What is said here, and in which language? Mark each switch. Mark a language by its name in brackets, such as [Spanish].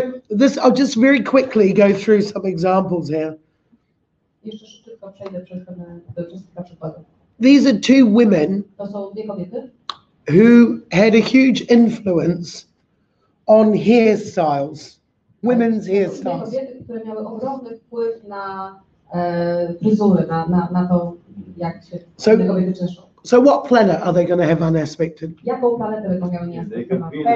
[English] Because I'll just very quickly go through some examples here. [Polish] Jeszcze szybko przejdę przez kilka przykładów. [English] These are two women [Polish] To są dwie kobiety, [English] who had a huge influence on hairstyles, women's [Polish] dwie [English] hairstyles. [Polish] kobiety, które miały ogromny wpływ na fryzury, na to, jak się te kobiety czeszą. [English] So what planet are they going to have unaspected? [Polish] Jaką planetę będą miały nieaspektowaną?